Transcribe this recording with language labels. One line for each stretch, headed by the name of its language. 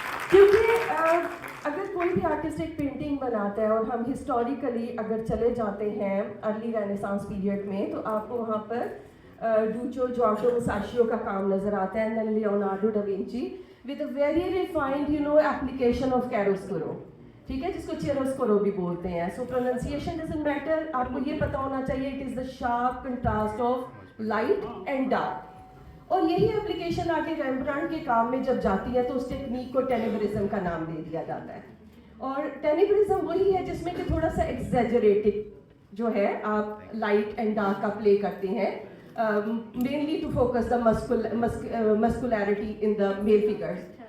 Urdu: کیونکہ اگر کوئی بھی آرٹسٹ ایک پینٹنگ بناتا ہے اور ہم ہسٹوریکلی اگر چلے جاتے ہیں ارلی رینیسانس پیریڈ میں تو آپ کو وہاں پر ڈوچو جارٹو مساشیو کا کام نظر آتا ہے, and then لیونارڈو ڈا وینچی
English: with a very refined, you know, application of chiaroscuro,
Urdu: ٹھیک ہے, جس کو chiaroscuro بھی بولتے ہیں.
English: So pronunciation doesn't matter,
Urdu: آپ کو یہ پتہ ہونا چاہیے
English: it is the sharp contrast of light and dark.
Urdu: اور یہی اپلیکیشن آ کے ریمبرانڈ کے کام میں جب جاتی ہے تو اس ٹیکنیک کو ٹینیبرزم کا نام دے دیا جاتا ہے. اور ٹینیبرزم وہی ہے جس میں کہ تھوڑا سا ایگزیجریٹڈ جو ہے آپ لائٹ اینڈ ڈارک کا پلے کرتے ہیں,
English: mainly to focus the muscularity in the male figures.